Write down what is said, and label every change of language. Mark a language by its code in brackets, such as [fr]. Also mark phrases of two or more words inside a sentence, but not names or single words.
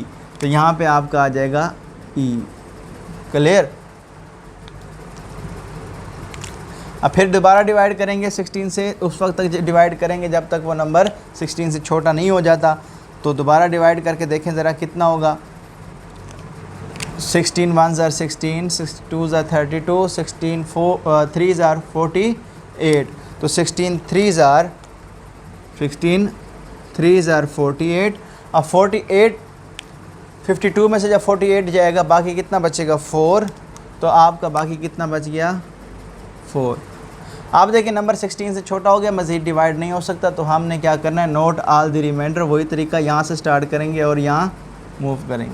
[hi] तो यहाँ पे आपका आ जाएगा ई, क्लियर। अब फिर दोबारा डिवाइड करेंगे 16 से, उस वक्त तक डिवाइड करेंगे जब तक वो नंबर 16 से छोटा नहीं हो जाता। तो दोबारा डिवाइड करके देखें ज़रा कितना होगा। [en] 16 1s are 16, 6 2s are 32, 16 3s are 48। तो 16 3s are 48। [hi] अब 48 52 में से जब 48 जाएगा बाकी कितना बचेगा, 4। तो आपका बाकी कितना बच गया, 4। आप देखिए नंबर 16 से छोटा हो गया, मज़ीद डिवाइड नहीं हो सकता। तो हमने क्या करना है, [en] note all the remainder. [hi] वही तरीका, यहाँ से स्टार्ट करेंगे और यहाँ मूव करेंगे।